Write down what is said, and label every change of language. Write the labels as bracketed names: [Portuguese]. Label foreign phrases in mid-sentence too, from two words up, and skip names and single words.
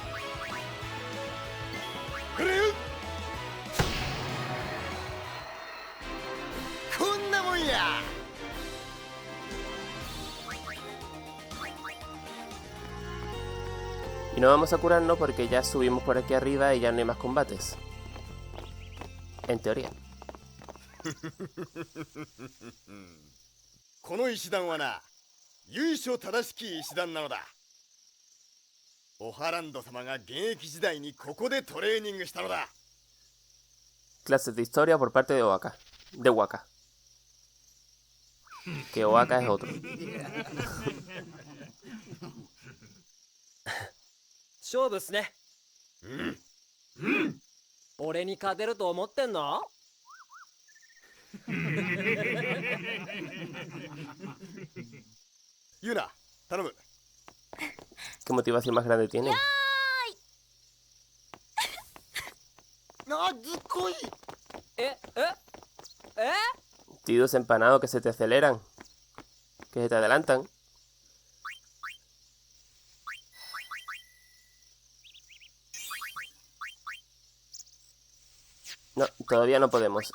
[Spanish] Y no vamos a curarnos porque ya subimos por aquí arriba y ya no hay más combates. En teoría. [Japanese] この石段はな、由緒正しき石段なのだ。オハランド様が現役時代にここでトレーニングしたのだ。 [Spanish] Clases de historia por parte de Waka. De Waka. Que Waka es otro. [Japanese] 勝負っすね。俺に勝てると思ってんの？ユナ、頼む。 [Spanish] ¿Qué motivación más grande tiene? [Japanese] あ、ずっこい。え？ [Spanish] Tidos empanados que se te aceleran. Que se te adelantan. No, todavía no podemos.